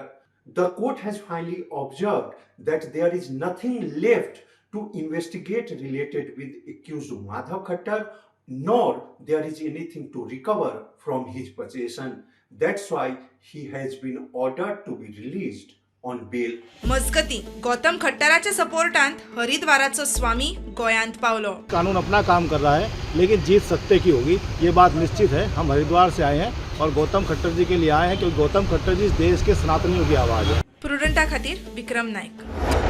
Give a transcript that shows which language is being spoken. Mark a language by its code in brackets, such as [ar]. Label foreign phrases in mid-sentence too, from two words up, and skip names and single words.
[en] The court has finally observed that there is nothing left to investigate related with accused Madhav Khattar, nor there is anything to recover from his possession. That's why he has been ordered to be released on bail. [kok] मजगती गौतम खट्टराच्या सपोर्टांत हरिद्वाराचो स्वामी गोयांत पावलो. [hi] कानून अपना काम कर रहा है, लेकिन जीत सत्य की होगी, ये बात निश्चित है. हम हरिद्वार से आए हैं और गौतम खट्टर जी के लिए आए हैं, क्योंकि गौतम खट्टर जी इस देश के सनातनियों की आवाज़ है. [kok] प्रुडंटा खातीर विक्रम नायक.